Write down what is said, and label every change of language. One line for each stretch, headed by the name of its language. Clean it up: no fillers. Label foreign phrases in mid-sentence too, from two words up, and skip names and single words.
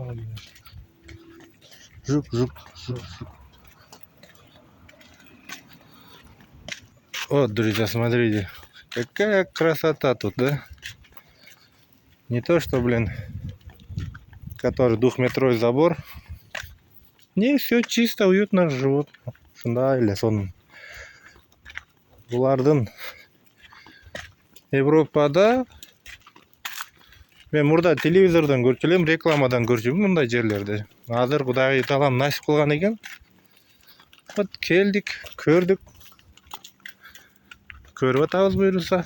Russian: Жук. Вот, друзья, смотрите. Какая красота тут, да? Не то, что, блин, который 2-метровый забор. Не, все чисто, уютно живут. Да, или сон.
Kyrgyz: Булардын Европада мен мурда телевизордон көрчү элем, рекламадан көрчүмүн мындай жерлерди. Азыр Кудайга таалам насип кылган экен. Вот келдик, көрдүк. Көрүп атабыз буюрса.